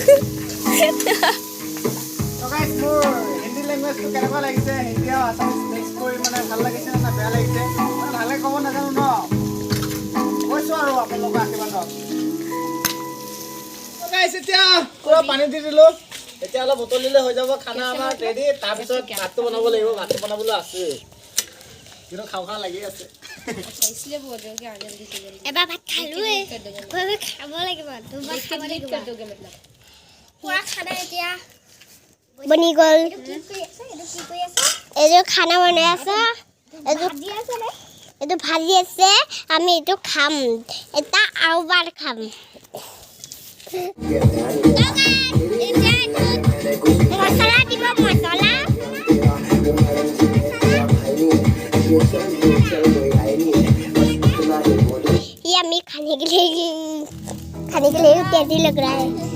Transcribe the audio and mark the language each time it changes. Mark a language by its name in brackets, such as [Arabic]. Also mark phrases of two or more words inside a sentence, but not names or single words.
[Assamese] তো গাইস মোৰ হিন্দী ল্যাঙ্গুৱেজটো কেনেকুৱা লাগিছে হিন্দী আৰু আছামিজ মিক্স কৰি মানে ভাল লাগিছে না বেয়া লাগিছে মই ভালে ক'ব নাজানো ন কৈছোঁ আৰু আপোনালোকৰ আশীৰ্বাদত তো গাইস এতিয়া পুৰা পানী দি দিলোঁ এতিয়া অলপ উতলিলে হৈ যাব খানা আমাৰ ৰেডি তাৰপিছত ভাতটো বনাব লাগিব ভাতটো বনাবলৈ আছে কিন্তু খাওঁ খাওঁ লাগি আছে [Hindi] इसलिए बोल रहे हो कि आगे जल्दी से जल्दी [Assamese] এবাৰ ভাত খালোৱে এবাৰ খাব লাগিব দুবাৰ খাব লাগিব [Hindi] कर दोगे मतलब [Assamese] পুৰা খানা এতিয়া বনি গ'ল এইটো খানা বনাই আছে এইটো ভাজি আছে আমি এইটো খাম এটা আৰু বাৰ খাম মছলা দিব মছলা [Hindi] ये अम्मी खाने के लिए टेस्टी लग रहा है